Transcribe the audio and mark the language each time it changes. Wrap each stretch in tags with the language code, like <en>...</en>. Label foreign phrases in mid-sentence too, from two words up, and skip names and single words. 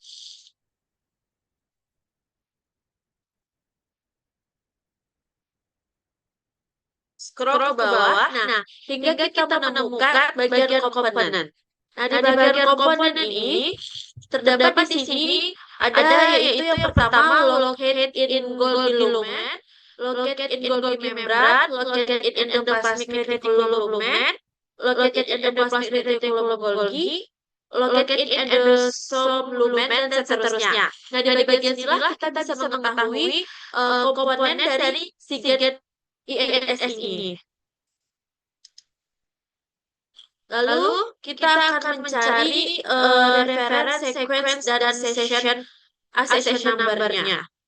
<id>Scroll ke bawah. Nah, hingga kita menemukan bagian komponen. Nah, di bagian komponen ini terdapat di sini ada yaitu yang pertama</id> <en>locate in Golgi lumen, locate in Golgi membran, locate in endoplasmic reticulum lumen, locate in endoplasmic reticulum Golgi, locate in endosome lumen,</en> <id>dan seterusnya. Nah, di bagian sinilah kita bisa mengetahui komponen dari si gen INS ini. Lalu kita akan mencari</id> <en>reference sequence</en> <id>dan</id> <en>accession number-</en> <id>nya.</id>